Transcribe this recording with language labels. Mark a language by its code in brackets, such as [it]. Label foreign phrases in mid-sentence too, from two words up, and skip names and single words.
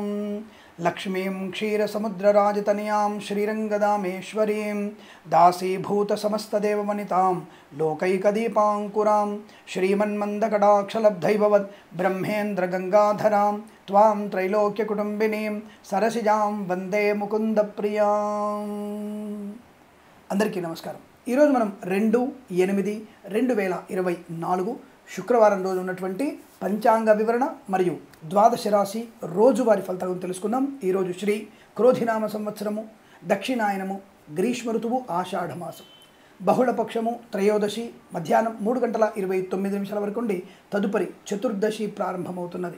[sa] लक्ष्मीं क्षीरसमुद्रराजतनयां श्रीरङ्गदामेश्वरीं दासीभूतसमस्तदेववनितां लोकैकदीपाङ्कुरां श्रीमन्मन्दकटाक्षलब्धैभवत् ब्रह्मेन्द्रगङ्गाधरां त्वां त्रैलोक्यकुटुम्बिनीं सरसिजां वन्दे मुकुन्दप्रियाम्। [te] అందరికీ నమస్కారం। ఈరోజు మనం 2/8/2024 శుక్రవారం రోజు ఉన్నటువంటి పంచాంగ వివరణ మరియు ద్వాదశ రాశి రోజువారీ ఫలితాలను తెలుసుకుందాం। ఈరోజు శ్రీ క్రోధినామ సంవత్సరము, దక్షిణాయనము, గ్రీష్మ ఋతువు, ఆషాఢ మాసం, బహుళపక్షము, త్రయోదశి మధ్యాహ్నం 3:29 వరకు ఉండి తదుపరి చతుర్దశి ప్రారంభమవుతున్నది।